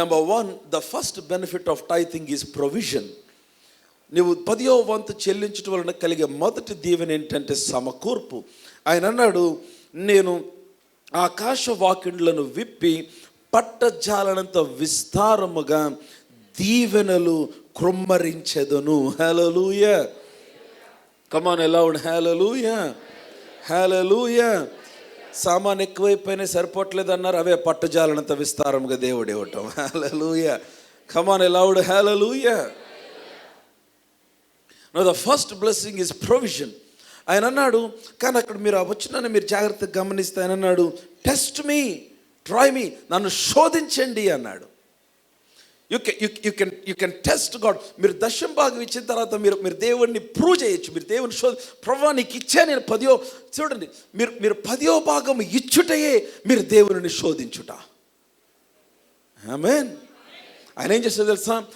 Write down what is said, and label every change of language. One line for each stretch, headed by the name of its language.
English: Number 1, the first benefit of tithing is provision.
Telugu: నువ్వు 10వ వంతు చెల్లించడం వలన కలిగే మొదటి దీవెన ఏంటంటే సమకూర్పు. ఆయన అన్నాడు, నేను ఆకాశ వాకిండ్లను విప్పి పట్టజాలనంత విస్తారముగా దీవెనలు కృమ్మరించెదను. హల్లెలూయా.
English: Come on aloud.
Telugu: హల్లెలూయా, హల్లెలూయా. సామాన్ ఎక్కువైపోయినా సరిపోవట్లేదు అన్నారు, అవే పట్టజాలనంత విస్తారముగా దేవుడు ఇవ్వటం. హల్లెలూయా.
English: Come on aloud.
Telugu: Hallelujah.
English: Now the first blessing is provision.
Telugu: ఆయన అన్నాడు, కానీ అక్కడ మీరు వచ్చినాన్ని మీరు జాగ్రత్తగా గమనిస్తే ఆయన అన్నాడు,
English: test me, try me,
Telugu: నన్ను శోధించండి అన్నాడు.
English: You can test God.
Telugu: మీరు దశం భాగం ఇచ్చిన తర్వాత మీరు దేవుడిని ప్రూవ్ చేయొచ్చు. మీరు దేవుని ప్రభువా నీకు ఇచ్చా నేను 10వ. చూడండి, మీరు 10వ భాగం ఇచ్చుటయే మీరు దేవుని శోధించుట. ఆమేన్. ఆయన ఏం చేస్తాడు తెలుసా?